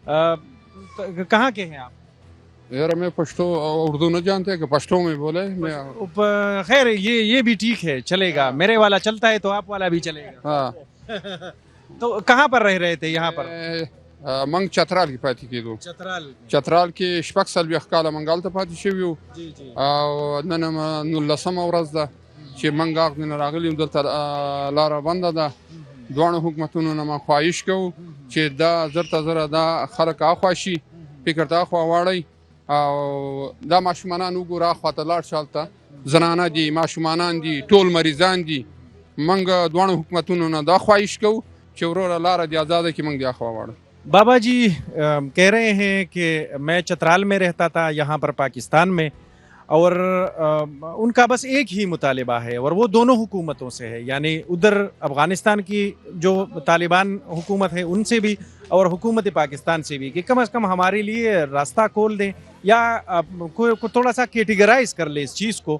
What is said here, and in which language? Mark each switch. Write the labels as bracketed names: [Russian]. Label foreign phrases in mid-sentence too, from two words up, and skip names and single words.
[Urdu] کہاں کے ہیں آپ؟ یار میں پشتو اردو نہ جانتے کہ پشتو میں بولے میں خیر یہ بھی ٹھیک ہے چلے گا. میرے والا چلتا ہے تو آپ والا بھی چلے گا. ہاں تو کہاں پر رہ رہے تھے یہاں پر؟ [Pashto] منگ چترال کی پاتې کېدو چترال کې شپږ څلوېښت کاله منګ هلته پاتې شوي وو او نن 19مه ورځ ده چې منګ هغې نه راغلي یو دلته لاره بنده ده. دواړو حکومتونو نه ما خواهش کوو چې دا زر ته زره دا خلک اخوا شي فکر ته اخوا واړئ او دا ماشومانان وګوره اخوا ته لاړ شه هلته زنانه دي ماشومانان دي ټول مریضان دي. منګ دواړو حکومتونو نه دا خواهش کوو چې وروره لاره دې ازاده کړي منګ دې اخوا واړو. [Urdu] بابا جی کہہ رہے ہیں کہ میں چترال میں رہتا تھا یہاں پر پاکستان میں اور ان کا بس ایک ہی مطالبہ ہے اور وہ دونوں حکومتوں سے ہے یعنی ادھر افغانستان کی جو طالبان حکومت ہے ان سے بھی اور حکومت پاکستان سے بھی کہ کم از کم ہمارے لیے راستہ کھول دیں یا تھوڑا سا کیٹیگرائز کر لیں اس چیز کو.